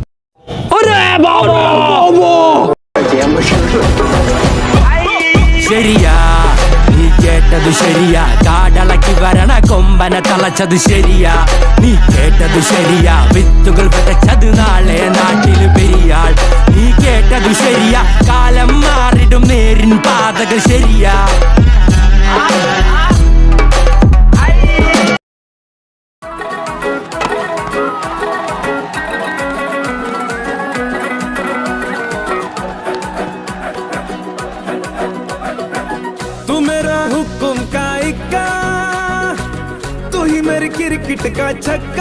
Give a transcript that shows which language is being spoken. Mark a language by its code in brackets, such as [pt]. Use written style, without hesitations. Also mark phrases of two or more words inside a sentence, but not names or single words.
[ml] ശരിയാ നീ കേട്ടത് ശരിയാ, കാടളക്കി വരണ കൊമ്പനെ തളച്ചത് ശരിയാ. നീ കേട്ടത് ശരിയാ, വിത്തുകൾ വിതച്ചത് നാളെ നാട്ടിൽ പെരിയാൾ. നീ കേട്ടത് ശരിയാ, കാലം മാറിടും നേരിൻ പാതകൾ ശരിയാ. [hi] तू मेरा हुक्म का इक्का, तू ही मेरी क्रिकेट का छक्का.